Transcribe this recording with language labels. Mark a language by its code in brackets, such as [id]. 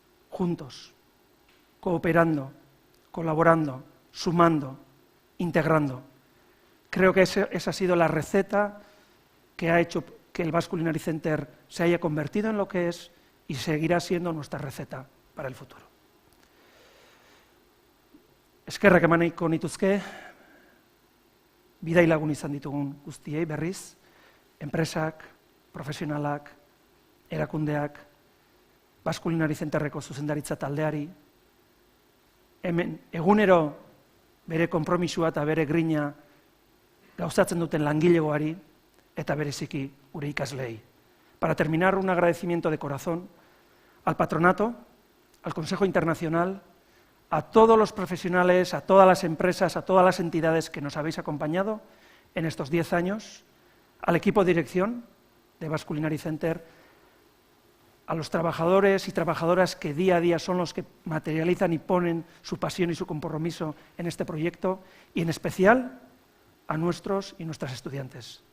[es] Juntos, cooperando, colaborando, sumando, integrando. Creo que esa ha sido la receta que ha hecho que el Basque Culinary Center se haya convertido en lo que es y seguirá siendo nuestra receta para el futuro. [eu] Eskerrak eman nahiko nituzke, bidai lagun izan ditugun guztiei berriz, enpresak, profesionalak, erakundeak, Basque Culinary Centerreko zuzendaritza taldeari, hemen egunero bere konpromisua eta bere grina gauzatzen duten langilegoari eta bereziki gure ikasleei. [es] Para terminar, un agradecimiento de corazón al patronato, al Consejo Internacional, a todos los profesionales, a todas las empresas, a todas las entidades que nos habéis acompañado en estos 10 años, al equipo de dirección de Basque Culinary Center, a los trabajadores y trabajadoras que día a día son los que materializan y ponen su pasión y su compromiso en este proyecto, y en especial a nuestros y nuestras estudiantes.